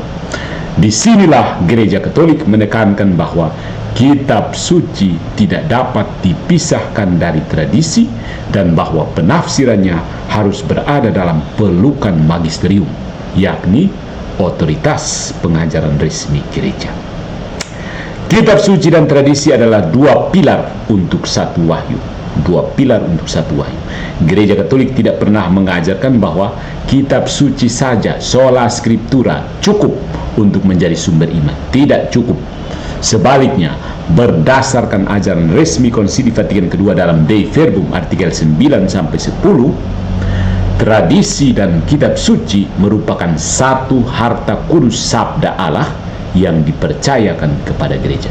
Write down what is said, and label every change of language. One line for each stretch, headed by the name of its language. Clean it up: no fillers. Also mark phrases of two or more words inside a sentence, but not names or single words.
Indonesian: Disinilah Gereja Katolik menekankan bahwa kitab suci tidak dapat dipisahkan dari tradisi dan bahwa penafsirannya harus berada dalam pelukan magisterium, yakni otoritas pengajaran resmi gereja. Kitab suci dan tradisi adalah dua pilar untuk satu wahyu. Gereja Katolik tidak pernah mengajarkan bahwa kitab suci saja,
Latin: sola scriptura,
Indonesian: cukup untuk menjadi sumber iman. Tidak cukup. Sebaliknya, berdasarkan ajaran resmi Konsili Vatikan II dalam Dei Verbum artikel 9 sampai 10, tradisi dan kitab suci merupakan satu harta kudus sabda Allah yang dipercayakan kepada gereja.